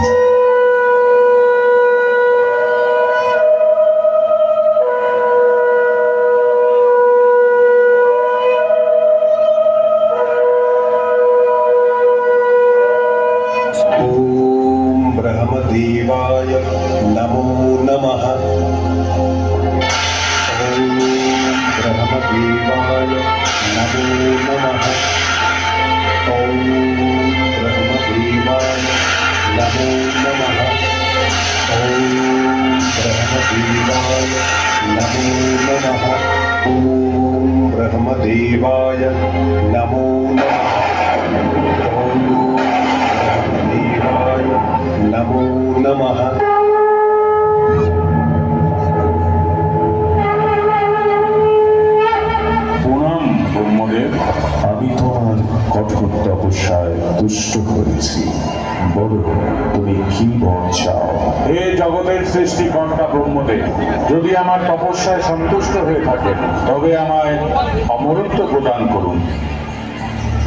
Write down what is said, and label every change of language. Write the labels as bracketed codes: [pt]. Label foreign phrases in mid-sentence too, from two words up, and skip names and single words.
[sa] ওম ব্রহ্মদেবায় নমো নমঃ। ওম ব্রহ্মদেবায় নমো নমঃ। ওম ব্রহ্মদেবায় নমো নমঃ। ওম ব্রহ্মদেবায় নমো নমঃ। ওম ব্রহ্মদেবায় নমো নমঃ। ওম ব্রহ্মদেবায় নমো নমঃ। [bn] প্রণাম ব্রহ্মদেব। আমি তোমার কঠোর তপস্যায় তুষ্ট হয়েছি, বলো তুমি কি বর চাও? হে জগতের সৃষ্টিকর্তা ব্রহ্মদেব, যদি আমার তপস্যায় সন্তুষ্ট হয়ে থাকেন তবে আমায় অমরত্ব প্রদান করুন।